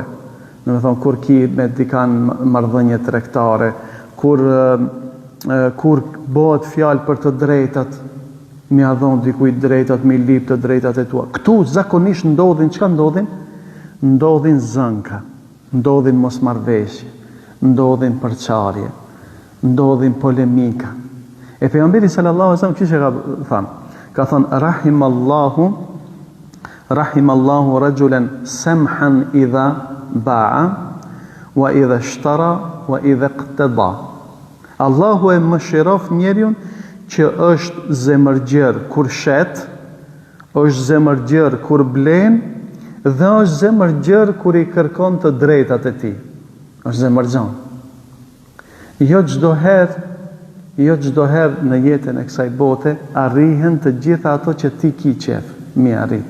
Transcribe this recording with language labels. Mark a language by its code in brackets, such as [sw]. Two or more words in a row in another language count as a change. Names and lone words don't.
[sq] Domethënë kur ki me dikan marrëdhënie tregtare, kur bëhet fjalë për të drejtat, mi a dhon dikujt drejtat, mi lip të drejtat e tua. Ktu zakonisht ndodhin, çka ndodhin? Ndodhin zënka, ndodhin mosmarrveshje, ndodhin përçarje, ndodhin polemika. E pejgamberi [ar] صلى الله عليه وسلم [sq] kishte thënë, ka thënë [ar] رحم الله رجلا سمحا إذا باع وإذا اشترى وإذا اقتضى. [sq] Allahu e mëshirof njeriun që është zemërgjër kur shet, është zemërgjër kur blen dhe është zemërgjër kur i kërkon të drejtat e tij. Është zemërgjon. Jo çdo herë në jetën e kësaj bote arrihen të gjitha ato që ti ki qef, mi arrit.